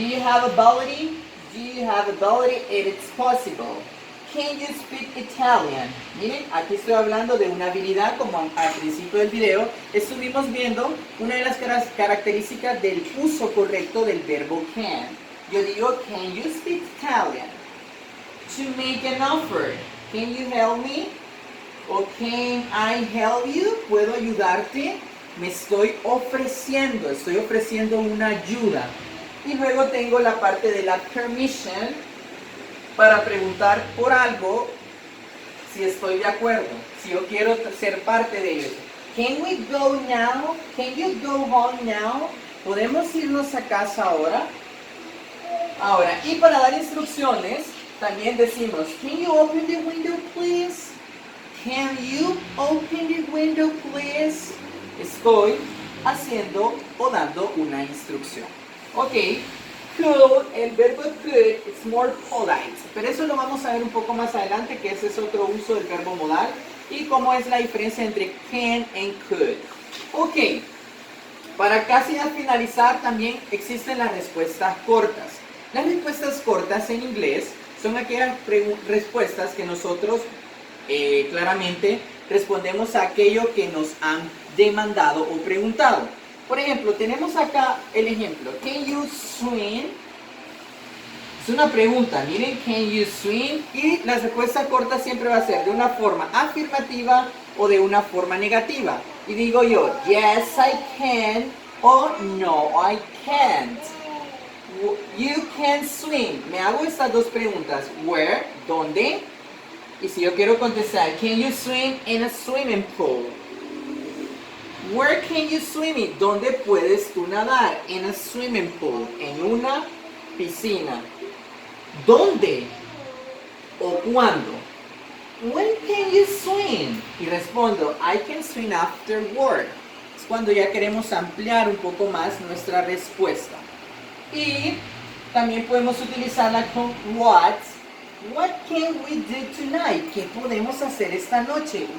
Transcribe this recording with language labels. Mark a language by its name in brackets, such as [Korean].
[English] Do you have ability? Do you have ability? It's possible. Can you speak Italian? [Spanish] Miren, aquí estoy hablando de una habilidad, como al principio del video estuvimos viendo una de las características del uso correcto del verbo can. Yo digo, [English] can you speak Italian? To make an offer. Can you help me? O can I help you? [Spanish] ¿Puedo ayudarte? Me estoy ofreciendo una ayuda. Y luego tengo la parte de la permission, para preguntar por algo si estoy de acuerdo, si yo quiero ser parte de ello. [English] Can we go now? Can you go home now? [Spanish] ¿Podemos irnos a casa ahora? Ahora, y para dar instrucciones, también decimos, [English] can you open the window, please? Can you open the window, please? [Spanish] Estoy haciendo o dando una instrucción. [English] Ok, could, [Spanish] el verbo [English] could, it's more polite. [Spanish] Pero eso lo vamos a ver un poco más adelante, que ese es otro uso del verbo modal. Y cómo es la diferencia entre [English] can and could. [Spanish] Ok, para casi al finalizar también existen las respuestas cortas. Las respuestas cortas en inglés son aquellas respuestas que nosotros claramente respondemos a aquello que nos han demandado o preguntado. Por ejemplo, tenemos acá el ejemplo. [English] Can you swim? [Spanish] Es una pregunta. Miren, [English] can you swim? [Spanish] Y la respuesta corta siempre va a ser de una forma afirmativa o de una forma negativa. Y digo yo, [English] yes, I can, o no, I can't. You can swim. [Spanish] Me hago estas dos preguntas. [English] Where? [Spanish] ¿Dónde? Y si yo quiero contestar, [English] can you swim in a swimming pool? Where can you swim? [Spanish] ¿Dónde puedes tú nadar? [English] In a swimming pool. [Spanish] En una piscina. ¿Dónde? ¿O cuándo? [English] When can you swim? [Spanish] Y respondo, [English] I can swim after work. [Spanish] Es cuando ya queremos ampliar un poco más nuestra respuesta. Y también podemos utilizarla con what. [English] What can we do tonight? [Spanish] ¿Qué podemos hacer esta noche?